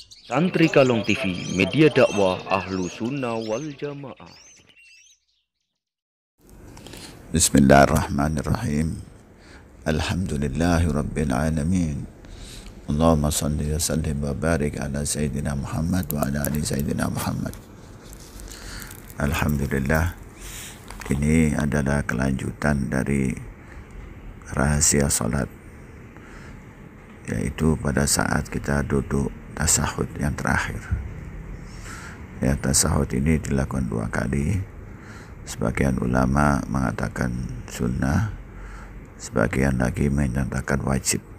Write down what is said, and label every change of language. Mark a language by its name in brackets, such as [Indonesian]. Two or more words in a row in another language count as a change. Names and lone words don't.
[Indonesian] Santri Kalong TV, media dakwah [Arabic] أهل السنة والجماعة. بسم الله الرحمن الرحيم. الحمد لله رب العالمين. اللهم صل وسلم وبارك على سيدنا محمد وعلى آل سيدنا محمد wa ala ali Sayyidina Muhammad. [Indonesian] Alhamdulillah, ini adalah kelanjutan dari rahasia salat, yaitu pada saat kita duduk tasahud yang terakhir. Ya, tasahud ini dilakukan 2 kali. Sebagian ulama mengatakan sunnah, sebagian lagi menyatakan wajib.